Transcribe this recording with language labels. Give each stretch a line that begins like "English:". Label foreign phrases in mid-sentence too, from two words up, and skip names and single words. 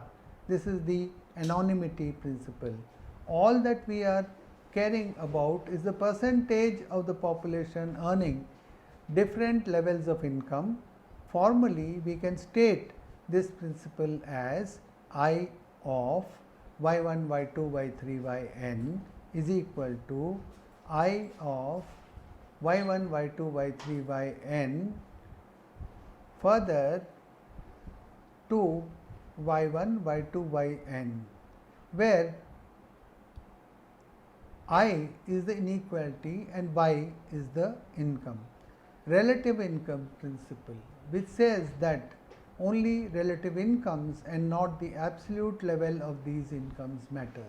English: This is the anonymity principle. All that we are caring about is the percentage of the population earning different levels of income. Formally, we can state this principle as I of y1, y2, y3, yn is equal to I of y1, y2, y3, yn further to y1, y2, yn, where I is the inequality and y is the income. Relative income principle, which says that only relative incomes and not the absolute level of these incomes matters.